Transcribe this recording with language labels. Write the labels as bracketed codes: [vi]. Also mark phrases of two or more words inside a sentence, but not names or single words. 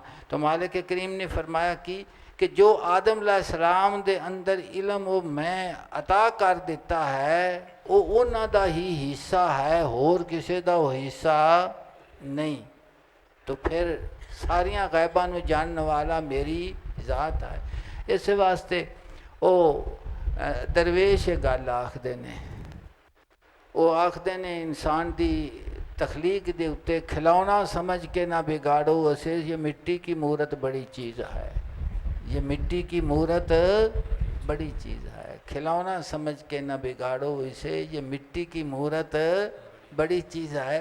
[pa] تو مالک کریم نے فرمایا کہ جو آدم علیہ السلام دے اندر علم وہ میں عطا کر دیتا ہے وہ انہاں دا ہی حصہ ہے، ہور کسے دا وہ حصہ نہیں۔ تو پھر ساریاں غیباں نو جاننے والا میری ذات ہے۔ اس واسطے او درویش گل آکھدے نے، وہ آکھدے نے انسان دی تخلیق دے اتے [ur] کھلونا سمجھ کے نہ بگاڑو اسے، یہ مٹی کی مورت بڑی چیز ہے، یہ مٹی کی مورت بڑی چیز ہے، کھلونا سمجھ کے نہ بگاڑو اسے، یہ مٹی کی مورت بڑی چیز ہے۔